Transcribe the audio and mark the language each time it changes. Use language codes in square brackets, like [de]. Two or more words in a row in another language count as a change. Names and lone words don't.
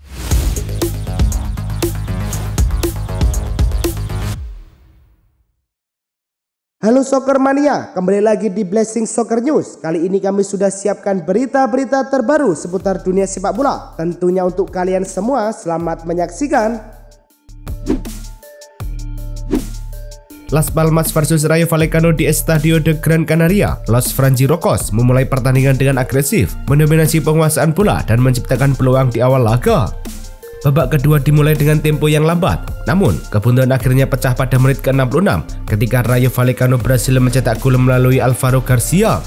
[id] Halo Soccer Mania, kembali lagi di Blessing Soccer News. Kali ini kami sudah siapkan berita-berita terbaru seputar dunia sepak bola. Tentunya untuk kalian semua, selamat menyaksikan. Las Palmas versus Rayo Vallecano di Estadio de Gran Canaria. Los Franjirojos memulai pertandingan dengan agresif, mendominasi penguasaan bola dan menciptakan peluang di awal laga. Babak kedua dimulai dengan tempo yang lambat, namun kebuntuan akhirnya pecah pada menit ke-66 ketika Rayo Vallecano berhasil mencetak gol melalui Alvaro Garcia.